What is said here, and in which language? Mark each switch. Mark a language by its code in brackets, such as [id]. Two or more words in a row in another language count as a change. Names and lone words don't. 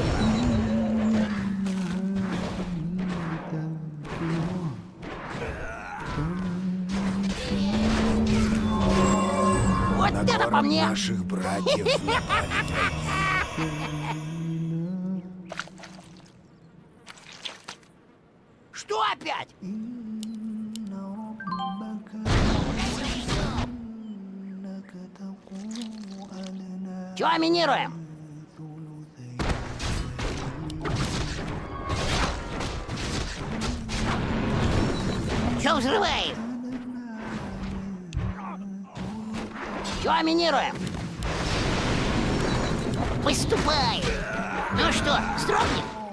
[ru] Вот На это по город мне! наших братьев напали. Что опять? [ar] إن ربك إنك تقوم أدنى [ru] Чего минируем? Чего взрываем? Чего минируем? Выступай! Ну что, вздрогнем?